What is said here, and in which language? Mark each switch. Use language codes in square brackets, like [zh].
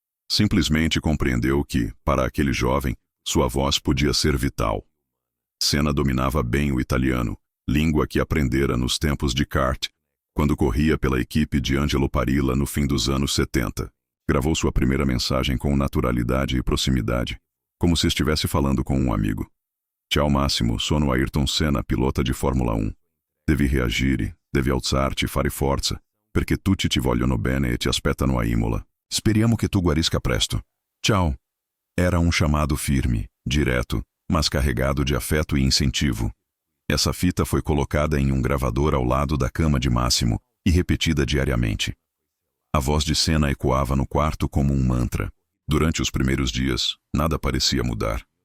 [pt] Simplesmente compreendeu que, para aquele jovem, sua voz podia ser vital. Senna dominava bem o italiano, língua que aprendera nos tempos de kart, quando corria pela equipe de Angelo Parilla no fim dos anos 70. Gravou sua primeira mensagem com naturalidade e proximidade, como se estivesse falando com um amigo. [it] Ciao Massimo, sono Ayrton Senna, pilota di Formula 1. Devi reagire, devi alzarti, fare forza, perché tutti ti vogliono bene e ti aspettano a Imola. Speriamo che tu guarisca presto. Ciao. [pt] Era um chamado firme, direto, mas carregado de afeto e incentivo. Essa fita foi colocada em um gravador ao lado da cama de Massimo e repetida diariamente. A voz de Senna ecoava no quarto como um mantra. Durante os primeiros dias, nada parecia mudar.